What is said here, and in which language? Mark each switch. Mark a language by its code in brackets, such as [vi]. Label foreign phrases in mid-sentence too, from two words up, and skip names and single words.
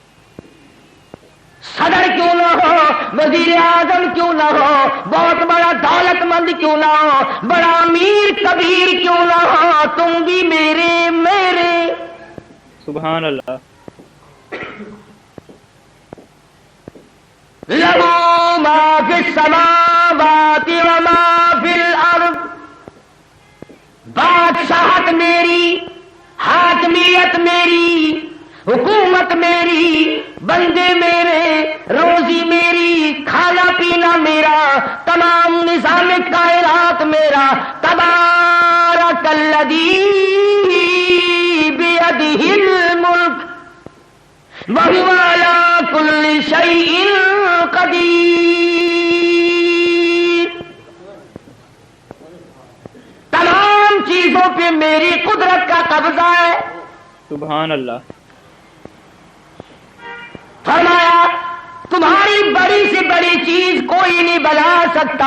[ur] صدر کیوں نہ ہو, وزیر اعظم کیوں نہ ہو, بہت بڑا دولت مند کیوں نہ ہو, بڑا امیر کبیر کیوں نہ ہو, تم بھی میرے. [ar] سبحان اللہ. له ما في السماوات وما في الأرض, [ur] بادشاہت میری، حاکمیت میری، حکومت میری، بندے میرے، روزی میری، کھانا پینا میرا، تمام نظام کائنات میرا. [ar] تبارك الذي بيده الملك وهو على كل شيء قدير. [ur] تمام چیزوں پہ میری قدرت کا قبضہ ہے. [ar] سبحان الله. [ur] فرمایا تمہاری بڑی سے بڑی چیز کوئی نہیں بنا سکتا.